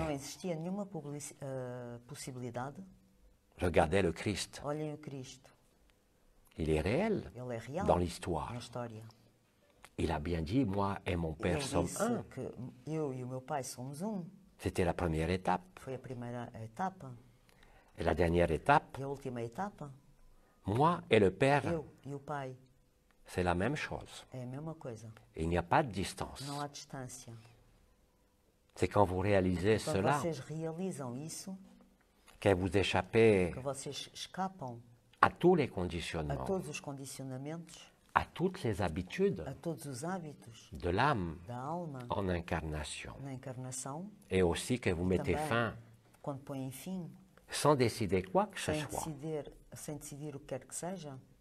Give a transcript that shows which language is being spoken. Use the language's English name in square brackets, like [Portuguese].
[Portuguese] não existia nenhuma possibilidade. [French] Regardez le Christ, [Portuguese] Olhem o Cristo, [French] il est réel [Portuguese] ele é real [French] dans l'histoire. [Portuguese] na história. [French] Il a bien dit, moi et mon [Portuguese] Ele [French] Père sommes [Portuguese] disse [French] un. [Portuguese] que eu e o meu pai somos um. [French] C'était la première étape. [Portuguese] Foi a primeira etapa. [French] Et la dernière étape, [Portuguese] E a última etapa, [French] moi et le Père, [Portuguese] eu e o pai, [French] c'est la même chose. [Portuguese] é a mesma coisa. [French] Il n'y a pas de distance. [Portuguese] Não há distância. [French] C'est quand vous réalisez [Portuguese] Quando [French] cela [Portuguese] vocês realizam isso, [French] que vous échappez [Portuguese] que vocês escapam [French] à tous les [Portuguese] a [French] conditionnements, [Portuguese] todos os condicionamentos, [French] à toutes les habitudes [Portuguese] a todos os hábitos [French] de l'âme [Portuguese] da alma [French] en incarnation. [Portuguese] na encarnação, [French] Et aussi que vous mettez [Portuguese] também [French] fin, [Portuguese] quando põem fim, [French] sans décider quoi que ce soit, [Portuguese] sem decidir o que quer que seja,